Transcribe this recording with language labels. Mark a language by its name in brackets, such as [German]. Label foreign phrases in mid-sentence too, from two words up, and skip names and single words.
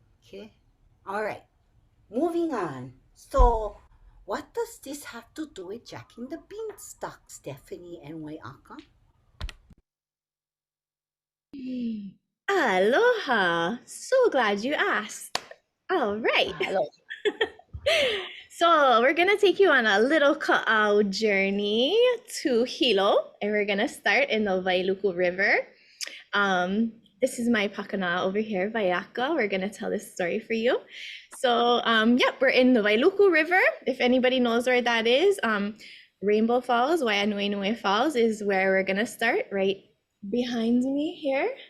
[English] Okay, All right, moving on. So, what does this have to do with Jack in the Beanstalk, Stephanie and Waiaka? Aloha! So glad you asked. All right. Hello. So we're gonna take you on a little kaʻao journey to Hilo, and we're gonna start in the Wailuku River. This is my pakana over here, Waiaka. We're gonna tell this story for you. So, yep, we're in the Wailuku River. If anybody knows where that is, Rainbow Falls, Waianuenue Falls is where we're gonna start, right behind me here.